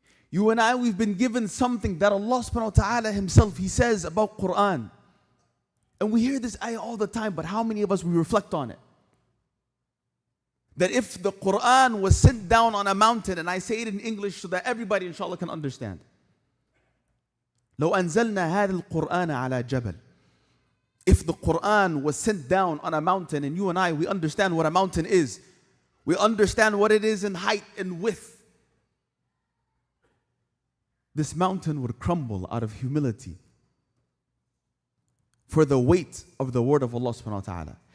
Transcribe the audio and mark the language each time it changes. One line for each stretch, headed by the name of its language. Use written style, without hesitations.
English: You and I, we've been given something that Allah subhanahu wa ta'ala himself, he says about Quran. And we hear this ayah all the time, but how many of us we reflect on it? That if the Quran was sent down on a mountain, and I say it in English so that everybody inshallah can understand.
Arabic: لو أنزلنا هذا القرآن على جبل.
English: If the Quran was sent down on a mountain, and you and I, we understand what a mountain is. We understand what it is in height and width. This mountain would crumble out of humility for the weight of the word of Allah subhanahu wa ta'ala.